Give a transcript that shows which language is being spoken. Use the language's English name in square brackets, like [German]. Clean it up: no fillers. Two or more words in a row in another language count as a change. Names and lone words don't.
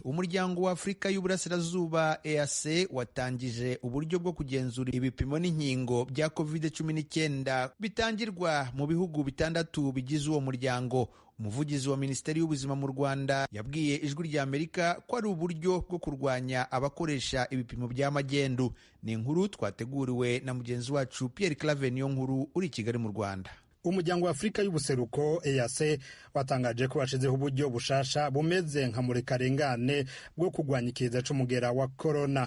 [Kinyarwanda] Umuryango wa Afurika y'Uburasirazuba EAC watangije uburyo bwo kugenzura ibipimo n'inkingo bya COVID-19 bitangirwa mu bihugu 6 bigize uwo muryango. Umuvugizi wa Minisiteri y'Ubuzima mu Rwanda yabwiye ijwi ry'Amerika ko ari uburyo bwo kurwanya abakoresha ibipimo by'amagendu. Ni inkuru twateguriwe na mugenzi wacu Pierre Claver Niyonkuru uri i Kigali mu Rwanda. [Rundi] Umuryango wa Afurika y'Ubuseruko EAC watangaje ko washizeho uburyo bushasha bumeze nka murekarengane bwo kurwanya ikiza c'umugera wa corona.